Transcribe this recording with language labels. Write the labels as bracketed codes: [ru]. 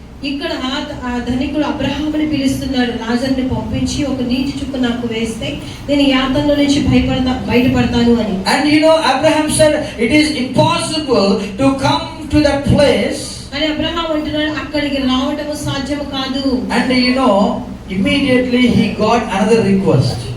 [te] ఇక్కడ ఆ ధనికుడు అబ్రహాముని పిలుస్తున్నాడు, లాజరుని పంపించి ఒక నీటి చుక్క నాకు వేస్తే నేను యాతనలో నుంచి బయటపడతాను అని. [en] And Abraham said it is impossible to come to that place. [te] అని అబ్రహాం అంటున్నాడు అక్కడికి రావడం సాధ్యం కాదు. [en] And immediately he got another request.